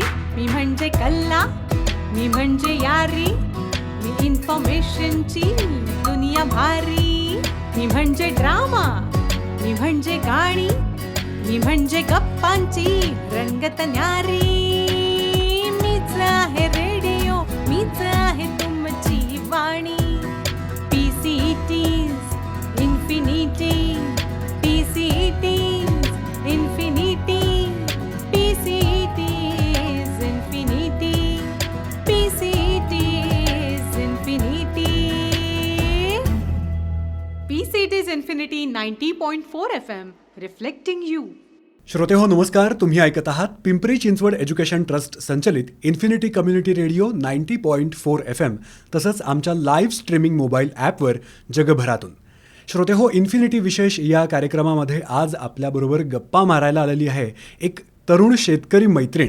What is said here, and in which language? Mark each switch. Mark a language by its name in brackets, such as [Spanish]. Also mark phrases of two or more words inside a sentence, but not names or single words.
[Marathi] मी म्हणजे कल्ला, मी म्हणजे यारी, मी इन्फॉर्मेशनची दुनिया भारी. मी म्हणजे ड्रामा, मी म्हणजे गाणी, मी म्हणजे गप्पांची रंगत न्यारी. मीच आहे रेडिओ, मीच आहे तुमची वाणी. [English] PCT's Infinity, PCT's Infinity, PCT's Infinity, PCT's Infinity. PCT's Infinity 90.4 FM, reflecting you. [Marathi] श्रोते हो नमस्कार. तुम्ही ऐकत आहात पिंपरी चिंचवड एज्युकेशन ट्रस्ट संचलित इन्फिनिटी कम्युनिटी रेडिओ 90.4 FM तसंच आमच्या [English] live streaming mobile [Marathi] ॲपवर जगभरातून. श्रोते हो, इन्फिनिटी विशेष या कार्यक्रमामध्ये आज आपल्याबरोबर गप्पा मारायला आलेली आहे एक तरुण शेतकरी मैत्रीण,